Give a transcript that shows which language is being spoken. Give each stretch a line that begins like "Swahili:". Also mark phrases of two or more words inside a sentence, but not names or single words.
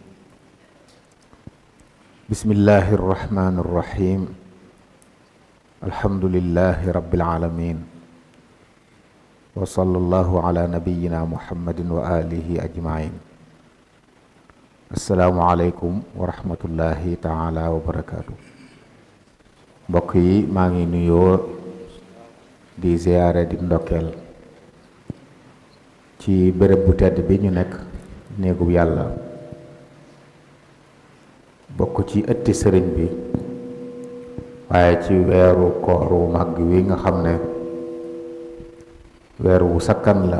Arabic: بسم الله الرحمن الرحيم. الحمد لله رب العالمين، وصلى الله على نبينا محمد وآله أجمعين. السلام عليكم ورحمة الله تعالى وبركاته.
Wolof: mbokk yi maa ngi nuyoo di ziyaare di ndokkeel ci bërëb bu tedd bi ñu nekk, néegub yàlla, bokk ci ëtti sëriñ bi, waaye ci weeru koor wu mag wi nga xam ne weer wu sakkan la.